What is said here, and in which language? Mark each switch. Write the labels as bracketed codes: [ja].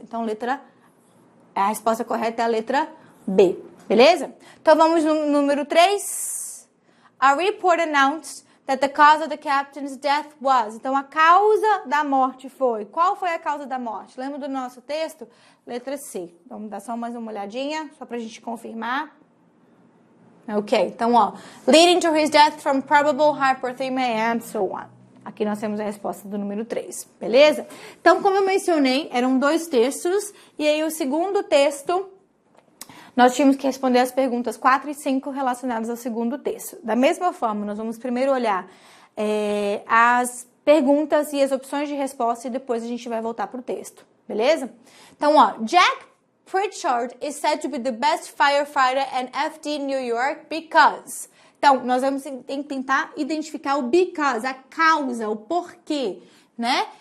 [pt] Então, a resposta correta é a letra B, beleza? Então, vamos no número 3. [en] A report announced that the cause of the captain's death was. [pt] Então, a causa da morte foi. Qual foi a causa da morte? Lembra do nosso texto? Letra C. Vamos dar só mais uma olhadinha, só pra gente confirmar. Ok, então, ó. [en] Leading to his death from probable hypothermia and so on. [pt] Aqui nós temos a resposta do número 3, beleza? Então, como eu mencionei, eram 2 textos. E aí, o segundo texto, nós tínhamos que responder as perguntas 4 e 5 relacionadas ao segundo texto. Da mesma forma, nós vamos primeiro olhar as perguntas e as opções de resposta e depois a gente vai voltar para o texto, beleza? Então, ó, [en] Jack Pritchard is said to be the best firefighter in FD New York because... [pt] Então, nós vamos tentar identificar o because, a causa, o porquê, né?